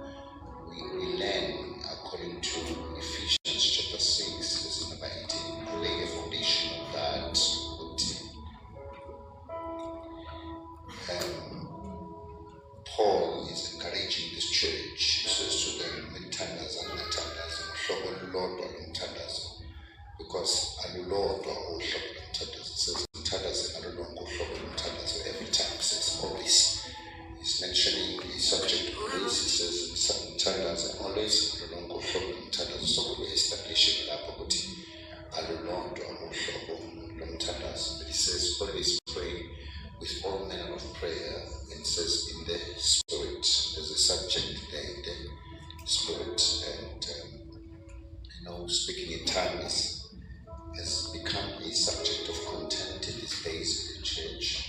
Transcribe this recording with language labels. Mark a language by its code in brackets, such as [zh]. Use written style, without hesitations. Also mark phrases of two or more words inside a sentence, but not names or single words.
[en] We learn according to Ephesians chapter 6, verse number 18, lay a foundation of that. Paul is encouraging this church. He says to them, [zu] "Mthandaza ngathandaza, uhlobo olulodwa lomthandazo." Because alulodwa uhlobo lomthandazo. [en] It says [zu] mthandaze alulonke uhlobo lomthandazo [en] every time. It says always. He's mentioning the subject always. It says [zu] mthandaze always alulonke uhlobo lomthandazo. [en] So we establish [zu] lapho ukuthi alulodwa uhlobo lomthandazo. [en] But he says always pray with all manner of prayer, and says in the Spirit. There's a subject there in the Spirit, and speaking in tongues has become a subject of content in these days in the church.